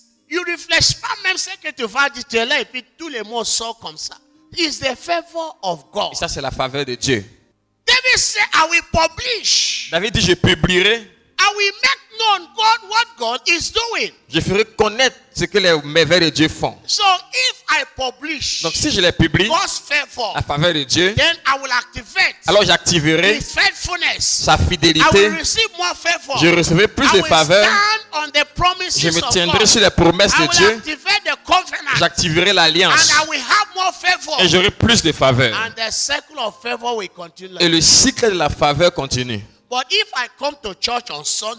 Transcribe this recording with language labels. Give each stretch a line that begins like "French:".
French: You réfléchis pas même ce que tu vas dire, tu es là et puis tous les mots sortent comme ça.
English: It's the favor of God.
French: Et ça, c'est la faveur de Dieu.
English: David said, I will publish.
French: David dit, je publierai,
English: I will make known God what God is doing.
French: je ferai connaître ce que les merveilles de Dieu font.
English: So if I publish
French: Donc, si je les publie,
English: God's favor,
French: la faveur de Dieu,
English: then I will activate
French: alors j'activerai
English: His faithfulness.
French: sa
English: I will
French: fidélité.
English: receive more favor.
French: Je recevrai plus
English: I
French: de
English: will
French: faveur.
English: stand on the promises
French: Je me
English: of
French: tiendrai
English: God.
French: sur les promesses
English: I
French: de
English: will
French: Dieu.
English: activate the covenant.
French: J'activerai
English: And
French: l'alliance.
English: I will have more favor.
French: Et j'aurai plus de faveur.
English: And the cycle of favor will continue.
French: Et le cycle de la faveur continue.
English: But if I come to church on Sunday,